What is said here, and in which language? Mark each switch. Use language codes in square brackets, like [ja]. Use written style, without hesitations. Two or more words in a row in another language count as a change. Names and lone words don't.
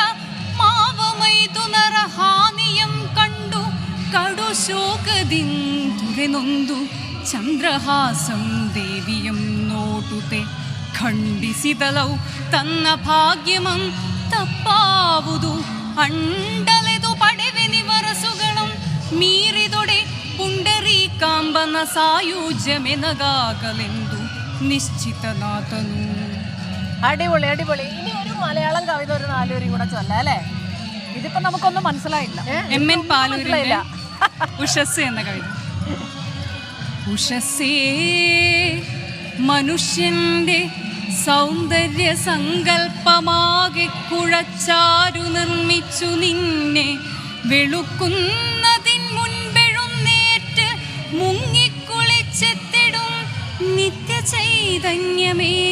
[kn] ಮಾವ ಮೈದುನರ ಹಾನಿಯಂ ಕಂಡು ಕಡು ಶೋಕದಿಂದುರೆನೊಂದು ಚಂದ್ರಹಾಸಂ ದೇವಿಯಂ ನೋಟುತೆ ಖಂಡಿಸಿದಲವು ತನ್ನ ಭಾಗ್ಯಮಂ ತಪ್ಪಾವುದು ಅಂಡಲೆದು ಪಡೆವೆನಿ ವರಸುಗಳಂ ಮೀರಿದೊಡೆ ಪುಂಡರೀಕಾಂಬನ ಸಾಯುಜ್ಯಮೆನಗಾಗಲೆಂದು നിശ്ചിതനാഥനു. [ml] അടിപൊളി അടിപൊളി. ഇനി ഒരു മലയാളം കവിത ഒരു 4 വരി കൂടെ ചൊല്ലാം അല്ലേ? ഇതിപ്പോ നമുക്കൊന്നും മനസ്സിലായില്ല. MN പാലൂരിന്റെ ഉഷസ് എന്ന കവിത. ഉഷസ്സേ മനുഷ്യന്റെ സൗന്ദര്യ സങ്കൽപ്പമാകെ കുഴച്ചാരു നിർമ്മിച്ചു നിന്നെ വെളുക്കുന്നതിൻ മുൻപെഴുന്നേറ്റ് മുങ്ങിക്കുളിച്ചെത്തിടും നിത്യ ചൈതന്യമേ